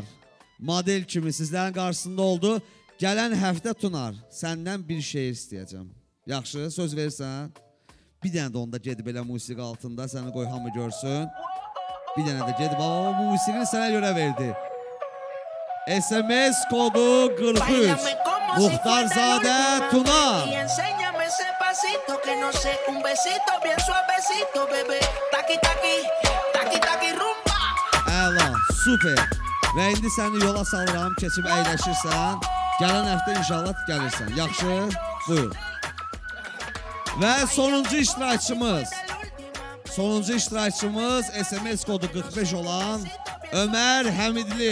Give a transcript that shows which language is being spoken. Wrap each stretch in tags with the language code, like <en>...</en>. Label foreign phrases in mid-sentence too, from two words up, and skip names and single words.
<az>Model kimi sizlərin qarşısında oldu. Gələn həftə Tunar, səndən bir şeir istəyəcəm. Yaxşı, söz verirsən. Bir dənə də onda gedib elə musiqi altında, səni qoy hamı görsün. Bir dənə də gedib, baba bu musiqini sənə görə verdi. SMS kodu 43. Muxtarzadə Tunar.</az> <es>Que no sé, un besito bien suavecito, bebé. Taqui, taqui, taqui, taqui, rumba.</es> <az>Əla, super. Və indi səni yola salıram, keçib əyləşirsən. Gələn həftə inşallah gəlirsən. Yaxşı? Buyur. Və sonuncu iştirakçımız SMS kodu 45 olan Ömər Həmidli.</az>